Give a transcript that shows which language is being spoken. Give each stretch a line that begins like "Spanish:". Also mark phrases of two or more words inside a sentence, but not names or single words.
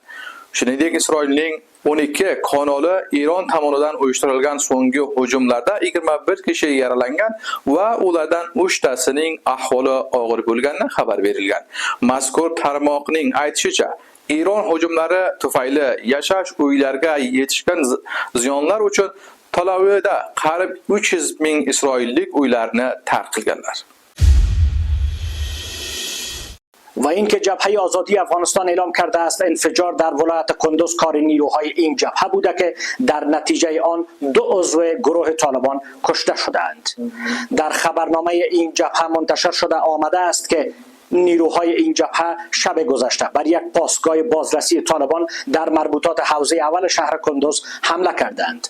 Uzbek: Shuningdek, Isroilning 12 kanali Eron tomonidan uyushtirilgan so'nggi hujumlarda 21 kishi yaralangan va ulardan 3 tasining ahvoli og'ir bo'lgani xabar berilgan. Mazkur tarmoqning aytishicha, Eron hujumlari tufayli yashash uylarga yetishgan ziyonlar uchun Tel Avivda qariyb 300 ming isroillik uylarni tark qilganlar.
Persian: و اینکه جبهه آزادی افغانستان اعلام کرده است انفجار در ولایت کندوز کار نیروهای این جبهه بوده که در نتیجه آن 2 عضو گروه طالبان کشته شدند. در خبرنامه این جبهه منتشر شده آمده است که نیروهای این جبهه شب گذشته بر یک پاسگاه بازرسی طالبان در مربوطات حوزه اول شهر کندوز حمله کردند.